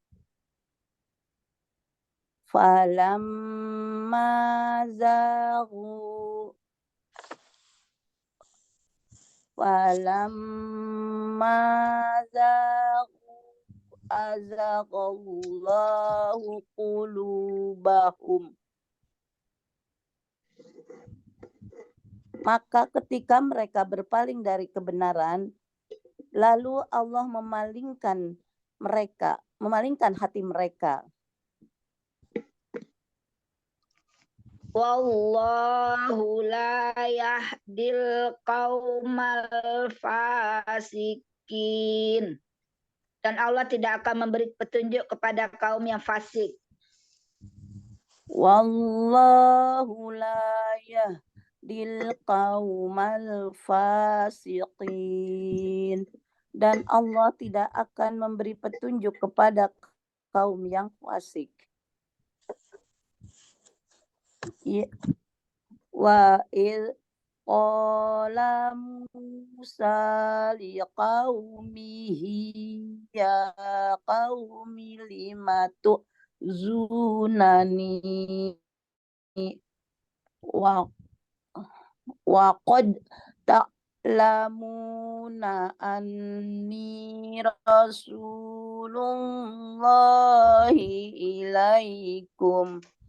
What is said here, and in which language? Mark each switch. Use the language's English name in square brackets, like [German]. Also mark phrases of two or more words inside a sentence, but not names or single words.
[Arabic] فلما زاغوا أزاغ الله قلوبهم. [Indonesian] Maka ketika mereka berpaling dari kebenaran, lalu Allah memalingkan hati mereka. [Arabic] والله لا يهدي القوم الفاسقين. [Indonesian] Dan Allah tidak akan memberi petunjuk kepada kaum yang fasik. [Arabic] والله لا يهدي القوم الفاسقين. [Indonesian] Dan Allah tidak akan memberi petunjuk kepada kaum yang fasik. [Arabic] وإذ قال موسى لقومه يا قوم لم تؤذونني وقد تعلمون أني رسول الله إليكم.